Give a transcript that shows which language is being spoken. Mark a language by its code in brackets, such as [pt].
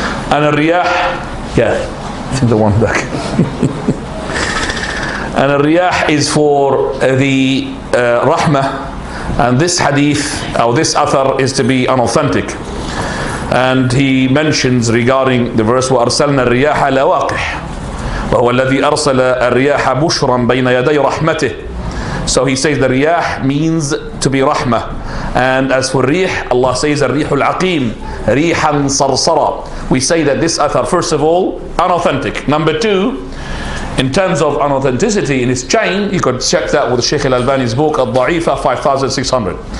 [en] And al-riyah, yeah, I think the one back. And al-riyah is for the rahmah. And this hadith, or this athar, is to be unauthentic. And he mentions regarding the verse, [ar] وَأَرْسَلْنَا الرِّيَاحَ لَوَاقِحَ وَهُوَ الَّذِي أَرْسَلَ الرِّيَاحَ بُشْرًا بَيْنَ يَدَيْ رَحْمَتِهِ. [en] So he says the riyah means to be rahmah. And as for rih, Allah says [ar] al-rihul aqim, rihan sarsara. [en] We say that this athar, first of all, unauthentic. Number two, in terms of unauthenticity in its chain, you could check that with Shaykh Al-Albaanee's book, Al-Da'ifa 5600.